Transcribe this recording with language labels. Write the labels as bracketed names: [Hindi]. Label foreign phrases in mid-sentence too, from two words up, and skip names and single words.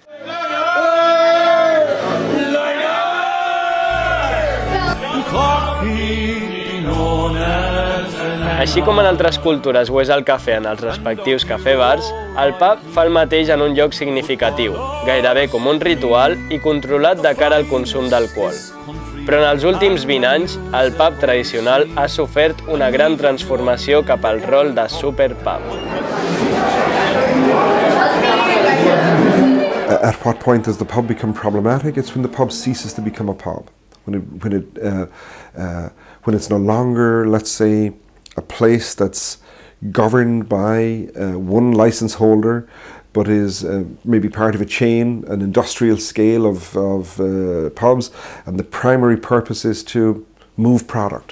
[Catalan] Així com en altres cultures ho és el cafè en els respectius cafè-bars, el pub fa el mateix en un lloc significatiu, gairebé com un ritual i controlat de cara al consum d'alcohol. Però en els últims 20 anys, el pub tradicional ha sofert una gran transformació cap al rol de superpub. [English] At what point does the pub become problematic? It's when the pub ceases to become a pub. When it's no longer, let's say, a place that's governed by one license holder, but is maybe part of a chain, an industrial scale of pubs, and the primary purpose is to move product.